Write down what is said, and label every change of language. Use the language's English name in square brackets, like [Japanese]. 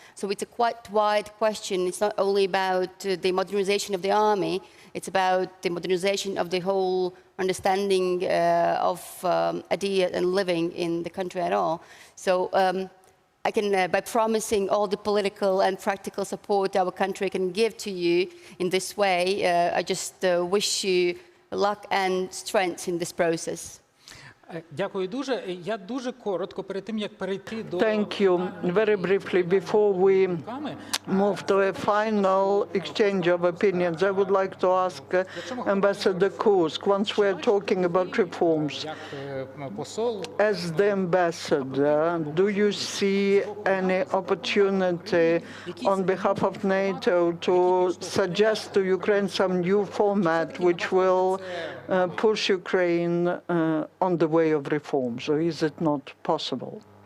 [English] So it's a quite wide question. It's not only about the modernization of the army, it's about the modernization of the whole understanding of idea and living in the country at all. So I can, by promising all the political and practical support our country can give to you in this way, I just wish you luck and strength in this process. [Ukrainian] Дякую дуже. Я дуже коротко перед тим, як перейти до [English] Thank you. Very briefly, before we move to a final exchange of opinions, I would like to ask Ambassador Kursk, once we're talking about reforms, as the ambassador, do you see any opportunity on behalf of NATO to suggest to Ukraine some new format which will push Ukraine on the way of reforms, or is it not possible?